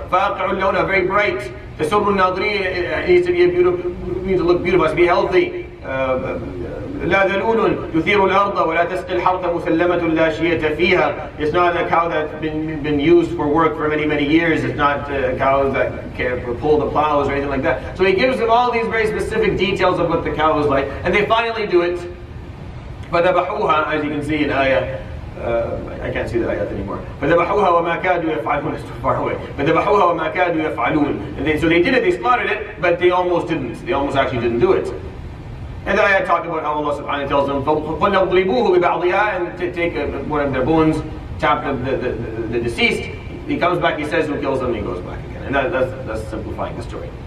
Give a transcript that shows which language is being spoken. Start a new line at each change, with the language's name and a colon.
Arabic: فاقع اللون,
English: very bright.
Arabic: تسر الناظرين,
English: it needs to be beautiful, needs to look beautiful, it has to be healthy.
Arabic: لا ذلول يثير الأرض ولا تسقي الحرث مسلمة لا شية فيها.
English: It's not a cow that's been used for work for many years. It's not cows that can pull the plows or anything like that. So he gives them all these very specific details of what the cow is like, and they finally do it.
Arabic: فذبحوها,
English: as you can see in ayah. I can't see the ayat anymore.
Arabic: فذبحوها وما كادوا يفعلون.
English: It's too far away.
Arabic: فذبحوها وما كادوا يفعلون.
English: So they did it. They slaughtered it, but they almost didn't. They almost actually didn't do it. And the ayah talked about how Allah subhanahu wa ta'ala tells them,
Arabic: فَقُلْنَا اضْرِبُوهُ بِبَعْضِهَا,
English: and to take one of their bones, tap the deceased. He comes back, he says who kills them, and he goes back again. And that's simplifying the story.